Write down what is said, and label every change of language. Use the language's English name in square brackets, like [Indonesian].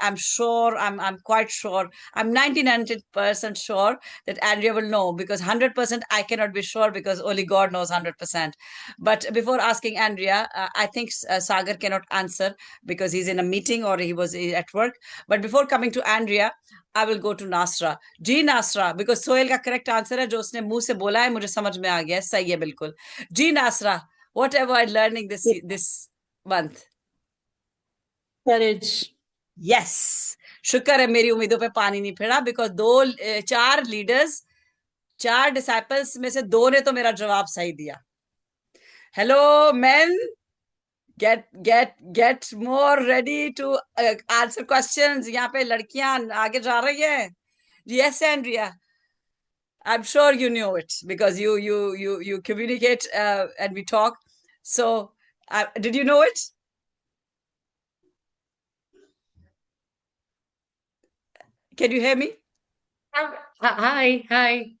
[English] I'm sure, I'm quite sure, I'm 99% sure that Andrea will know, because 100% I cannot be sure because only God knows 100%. But before asking Andrea, I think Sagar cannot answer because he's in a meeting or he was at work. But before coming to Andrea, I will go to Nasra. [Hindi] Ji Nashra, because Sohail का correct answer है, जो उसने मुंह से बोला है मुझे समझ में आ गया, सही है बिल्कुल. [English] जी Nasra, what am I learning this month? Courage. Yes. [Hindi] शुक्र है मेरी उम्मीदों पे पानी नहीं फिरा, बिकॉज चार लीडर्स, 4 डिसाइपल्स में से 2 ने तो मेरा जवाब सही दिया. [English] Hello man, get more ready to answer questions. [Hindi] यहाँ पे लड़कियां आगे जा रही है. [English] Yes, Andrea. I'm sure you know it because you communicate and we talk. So, did you know it? Can you hear me? Hi.